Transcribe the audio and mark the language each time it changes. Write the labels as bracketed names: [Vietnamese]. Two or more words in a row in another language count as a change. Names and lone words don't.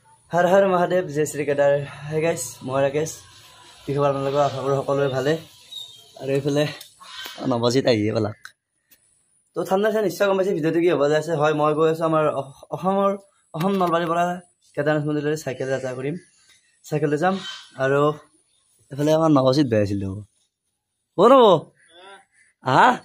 [Hindi] हर हर महादेव जय श्री केदार है गाइस मैं राकेश [Assamese] কি খবৰ আপোনালোকৰ আশা কৰোঁ সকলোৰে ভালে আৰু এইফালে নবজিত আহিয়ে বলাক তো ঠাণ্ডা আছে নিশ্চয় গম পাইছে ভিডিঅ'টো কি হ'ব যাইছে হয় মই গৈ আছোঁ আমাৰ অসম নলবাৰীৰ পৰা কেদাৰনাথ মন্দিৰলৈ চাইকেল যাত্ৰা কৰিম চাইকেললৈ যাম আৰু এইফালে আমাৰ নবজিত বেয়া আছিল হ'ব নব হা